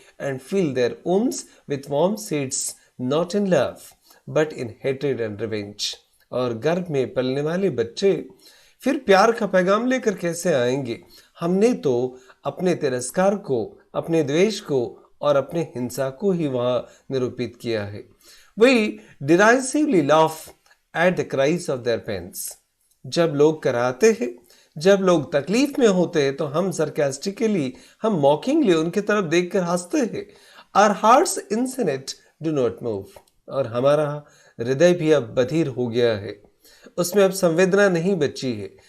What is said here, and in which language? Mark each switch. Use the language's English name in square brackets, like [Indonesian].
[English] And feel their wombs with warm seeds not in love but in hatred and revenge। [Hindi] और गर्भ में पलने वाले बच्चे फिर प्यार का पैगाम लेकर कैसे आएंगे? हमने तो अपने तिरस्कार को, अपने द्वेष को और अपने हिंसा को ही वहां निरूपित किया है। [English] We derisively laugh at the cries of their pains। [Hindi] जब लोग कराते हैं, जब लोग तकलीफ में होते हैं, तो हम sarcastically, हम mockingly उनकी तरफ देखकर हंसते हैं। [English] Our hearts insensate do not move। [Hindi] और हमारा हृदय भी अब बधिर हो गया है, उसमें अब संवेदना नहीं बची है।